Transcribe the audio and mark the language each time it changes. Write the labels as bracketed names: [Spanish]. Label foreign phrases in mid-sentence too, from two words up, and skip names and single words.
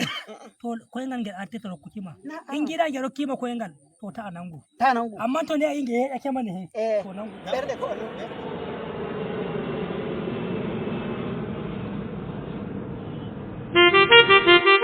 [Fula] To koyngal ngel arteta rokkima. Ingira ngel rokkima koyngal. To ta nangu. Amma to ne inge yake mane he. To nangu. Berde ko [English] Thank you.